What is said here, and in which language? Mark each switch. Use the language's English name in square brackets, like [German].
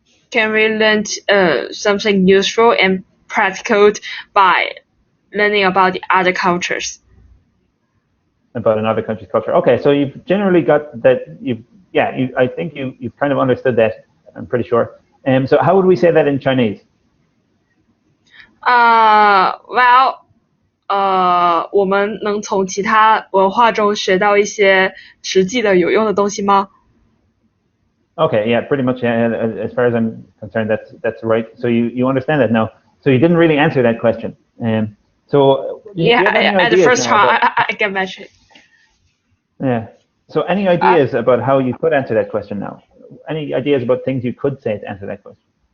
[English] Can we learn something useful and practical by learning about the other cultures? About another country's culture. Okay, so you've generally got that. I think you've kind of understood that. I'm pretty sure. So how would we say that in Chinese? [Chinese] Well, 我们能从其他文化中学到一些实际的有用的东西吗？ [English] Okay, yeah, pretty much. As far as I'm concerned, that's right. So you understand that now. So you didn't really answer that question. So yeah, at the first time I get mentioned. Yeah. So any ideas about how you could answer that question now? Any ideas about things you could say to answer that question?